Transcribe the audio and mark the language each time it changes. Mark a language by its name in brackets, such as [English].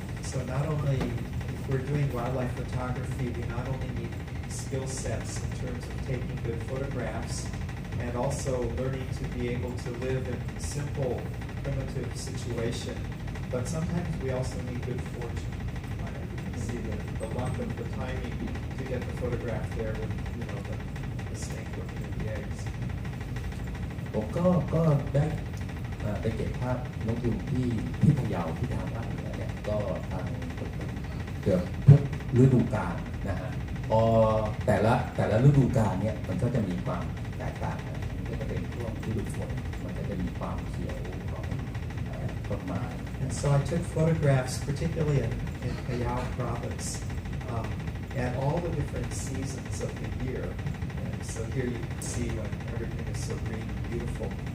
[English] So not only if we're doing wildlife photography, we not only need skill sets in terms of taking good photographs and also learning to be able to live in simple, primitive situation, but sometimes we also need good fortune. You can see the luck of the timing to get the photograph there with the snake looking at the eggs. [Thai] ผมก็ได้ไปเก็บภาพนกยูงที่พะเยาที่ทางภาคเหนือเนี่ยก็ทางเกือบทุกฤดูกาลนะฮะพอแต่ละฤดูกาลเนี่ยมันก็จะมีความแตกต่างกันก็จะเป็นช่วงฤดูฝนมันก็จะมีความเขียวของต้นไม้ [English] And so I took photographs, particularly in Payao province, at all the different seasons of the year. And so here you can see when everything is so green and beautiful.